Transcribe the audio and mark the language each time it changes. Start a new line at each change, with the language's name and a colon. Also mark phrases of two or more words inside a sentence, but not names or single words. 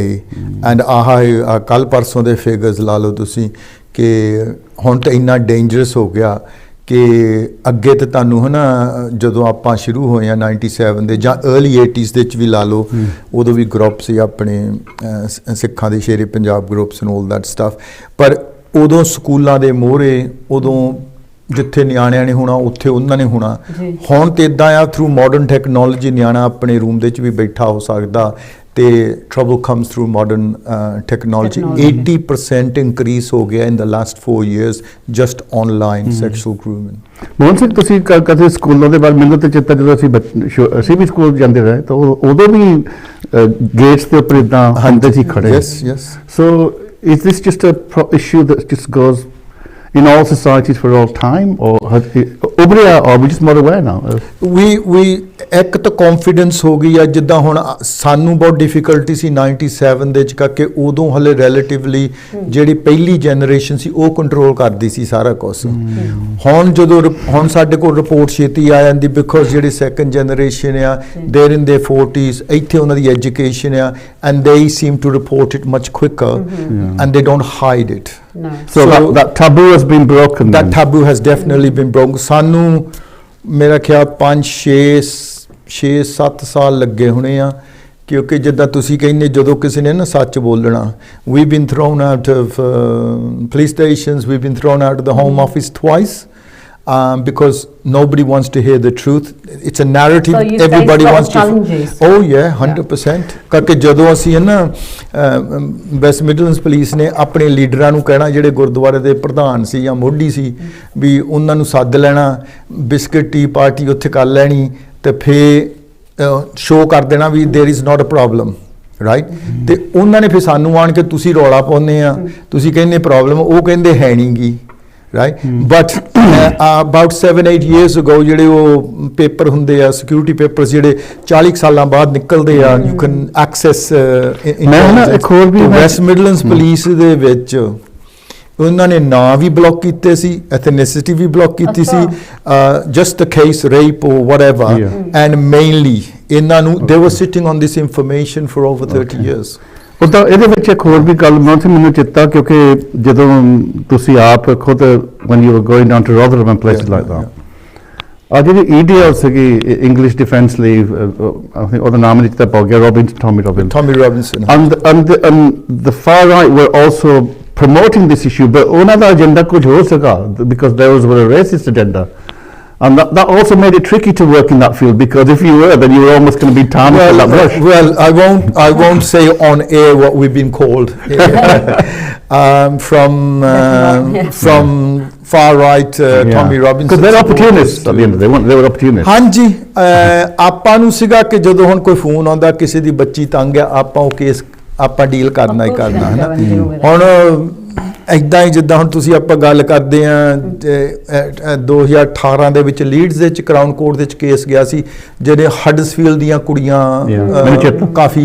Punjabi: ਐਂਡ ਕੱਲ ਪਰਸੋਂ ਦੇ ਫਿਗਰਸ ਲਾ ਲਓ ਤੁਸੀਂ ਕਿ ਹੁਣ ਤਾਂ ਇੰਨਾ ਡੇਂਜਰਸ ਹੋ ਗਿਆ ਕਿ ਅੱਗੇ ਤਾਂ ਤੁਹਾਨੂੰ ਹੈ ਨਾ, ਜਦੋਂ ਆਪਾਂ ਸ਼ੁਰੂ ਹੋਏ ਆ 97 ਦੇ ਜਾਂ अर्ਲੀ 80s ਦੇ ਵਿੱਚ ਵੀ ਲਾ ਲਓ, ਉਦੋਂ ਵੀ ਗਰੁੱਪ ਸੀ ਆਪਣੇ ਸਿੱਖਾਂ ਦੇ ਸ਼ੇਰੇ ਪੰਜਾਬ ਗਰੁੱਪਸ
English: and all that stuff,
Punjabi: ਪਰ ਉਦੋਂ ਸਕੂਲਾਂ ਦੇ ਮੋਹਰੇ ਉਦੋਂ ਜਿੱਥੇ ਨਿਆਣਿਆਂ ਨੇ ਹੋਣਾ ਉੱਥੇ ਉਹਨਾਂ ਨੇ ਹੋਣਾ। ਹੁਣ ਤਾਂ ਇੱਦਾਂ ਆ,
English: through modern technology
Punjabi: ਨਿਆਣਾ ਆਪਣੇ ਰੂਮ ਦੇ ਵਿੱਚ ਵੀ ਬੈਠਾ ਹੋ ਸਕਦਾ, ਤੇ
English: trouble comes through modern technology. 80% increase
Punjabi: ਹੋ ਗਿਆ
English: in the last 4 years just online sexual grooming.
Punjabi: ਮੋਹਨ ਸਿੰਘ, ਤੁਸੀਂ ਕਦੇ ਸਕੂਲਾਂ ਦੇ ਬਾਰੇ, ਮੈਨੂੰ ਤਾਂ ਚੇਤਾ ਜਦੋਂ ਅਸੀਂ ਵੀ ਸਕੂਲ ਜਾਂਦੇ ਰਹੇ ਤਾਂ ਉਦੋਂ ਵੀ ਗੇਟਸ ਦੇ ਉੱਪਰ ਇਦਾਂ ਹੁੰਦੇ ਸੀ ਖੜੇ।
English: Yes. So is this just a issue that just goes in all societies for all time, or are we just more aware now?
Punjabi: We ਇੱਕ ਤਾਂ ਕੌਨਫੀਡੈਂਸ ਹੋ ਗਈ ਆ, ਜਿੱਦਾਂ ਹੁਣ ਸਾਨੂੰ ਬਹੁਤ ਡਿਫਿਕਲਟੀ ਸੀ 97 ਦੇ ਵਿੱਚ, ਕਰਕੇ ਉਦੋਂ ਹਲੇ ਰਿਲੇਟਿਵਲੀ ਜਿਹੜੀ ਪਹਿਲੀ ਜਨਰੇਸ਼ਨ ਸੀ ਉਹ ਕੰਟਰੋਲ ਕਰਦੀ ਸੀ ਸਾਰਾ ਕੁਝ। ਹੁਣ ਸਾਡੇ ਕੋਲ ਰਿਪੋਰਟ ਛੇਤੀ ਆ ਜਾਂਦੀ, ਬਿਕੋਜ਼ ਜਿਹੜੀ
English: second generation
Punjabi: ਆ
English: they're in their 40s,
Punjabi: ਇੱਥੇ ਉਹਨਾਂ ਦੀ ਐਜੂਕੇਸ਼ਨ ਆ,
English: and they seem to report it much quicker and they don't hide it. So that taboo has been broken. That taboo has definitely been broken.
Punjabi: ਸਾਨੂੰ ਮੇਰਾ ਖਿਆਲ 5-6-7 ਸਾਲ ਲੱਗੇ ਹੋਣੇ ਆ, ਕਿਉਂਕਿ ਜਿੱਦਾਂ ਤੁਸੀਂ ਕਹਿੰਦੇ ਜਦੋਂ ਕਿਸੇ ਨੇ ਨਾ ਸੱਚ ਬੋਲਣਾ,
English: we've been thrown out of police stations, we've been thrown out of the home office twice. Because nobody wants to hear the truth. It's a narrative. So everybody wants to. Oh yeah, 100%.
Punjabi: ਕਰਕੇ ਜਦੋਂ ਅਸੀਂ ਹੈ ਨਾ ਵੈਸਟ ਮਿਡਲੈਂਡਸ ਪੁਲਿਸ ਨੇ ਆਪਣੇ ਲੀਡਰਾਂ ਨੂੰ ਕਹਿਣਾ, ਜਿਹੜੇ ਗੁਰਦੁਆਰੇ ਦੇ ਪ੍ਰਧਾਨ ਸੀ ਜਾਂ ਮੋਢੀ ਸੀ, ਵੀ ਉਹਨਾਂ ਨੂੰ ਸੱਦ ਲੈਣਾ,
English: biscuit tea party
Punjabi: ਉੱਥੇ ਕਰ ਲੈਣੀ, ਤੇ ਫਿਰ ਸ਼ੋਅ ਕਰ ਦੇਣਾ ਵੀ
English: there is not a problem,
Punjabi: ਰਾਈਟ। ਤੇ ਉਹਨਾਂ ਨੇ ਫਿਰ ਸਾਨੂੰ ਆਣ ਕੇ ਤੁਸੀਂ ਰੌਲਾ ਪਾਉਂਦੇ ਆ, ਤੁਸੀਂ ਕਹਿੰਦੇ ਪ੍ਰੋਬਲਮ, ਉਹ ਕਹਿੰਦੇ ਹੈ ਨਹੀਂ ਗੀ, right?
English: But about 7-8 years ago
Punjabi: ਜਿਹੜੇ ਉਹ ਪੇਪਰ ਹੁੰਦੇ ਆ,
English: security papers
Punjabi: ਜਿਹੜੇ 40 ਸਾਲਾਂ ਬਾਅਦ ਨਿਕਲਦੇ ਆ,
English: you can access
Punjabi: ਇੱਕ ਹੋਰ ਵੀ ਵੈਸਟ ਮਿਡਲੈਂਡਸ ਪੁਲਿਸ ਦੇ ਵਿੱਚ ਉਹਨਾਂ ਨੇ ਨਾਂ ਵੀ ਬਲੌਕ ਕੀਤੇ ਸੀ, ਐਥਨਿਸਿਟੀ ਵੀ ਬਲੌਕ ਕੀਤੀ ਸੀ,
English: just a case rape or whatever, and mainly
Punjabi: ਇਹਨਾਂ ਨੂੰ
English: they were sitting on this information for over 30 years.
Punjabi: ਉਦਾਂ ਇਹਦੇ ਵਿੱਚ ਇੱਕ ਹੋਰ ਵੀ ਗੱਲ ਮੈਨੂੰ ਚਿੱਤਾ ਕਿਉਂਕਿ ਜਦੋਂ ਤੁਸੀਂ ਆਪ ਖੁਦ
English: when you were going down to Rotherham and places like that
Punjabi: ਆ ਜਿਹੜੀ EDL ਸੀਗੀ ਇੰਗਲਿਸ਼ ਡਿਫੈਂਸ ਲੀਗ ਉਹਦਾ ਨਾਮ ਨਹੀਂ ਚਿੱਤਾ ਪਾ ਗਿਆ
English: Tommy Robinson and the far right were also promoting this issue but
Punjabi: ਉਹਨਾਂ ਦਾ ਏਜੰਡਾ ਕੁਝ ਹੋਰ ਸੀਗਾ
English: because there was a racist agenda. And that also made it tricky to work in that field because if you were, then you were almost going to be tarnished with that brush. Well, I won't say on air what we've been called from far right Tommy Robinson. Because they're opportunists at the end of the day. They were opportunists.
Punjabi: ਹਾਂਜੀ ਆਪਾਂ ਨੂੰ ਸੀਗਾ ਕਿ ਜਦੋਂ ਹੁਣ ਕੋਈ ਫੋਨ ਆਉਂਦਾ ਕਿਸੇ ਦੀ ਬੱਚੀ ਤੰਗ ਆ ਆਪਾਂ ਉਹ ਕੇਸ ਆਪਾਂ ਡੀਲ ਕਰਨਾ ਹੀ ਕਰਨਾ ਹੈ ਨਾ ਹੁਣ ਇੱਦਾਂ ਹੀ ਜਿੱਦਾਂ ਹੁਣ ਤੁਸੀਂ ਆਪਾਂ ਗੱਲ ਕਰਦੇ ਆ 2018 ਦੇ ਵਿੱਚ ਲੀਡਸ ਦੇ ਵਿੱਚ ਕਰਾਊਨ ਕੋਰਟ ਦੇ ਵਿੱਚ ਕੇਸ ਗਿਆ ਸੀ ਜਿਹੜੇ ਹਡਸਫੀਲਡ ਦੀਆਂ ਕੁੜੀਆਂ ਕਾਫੀ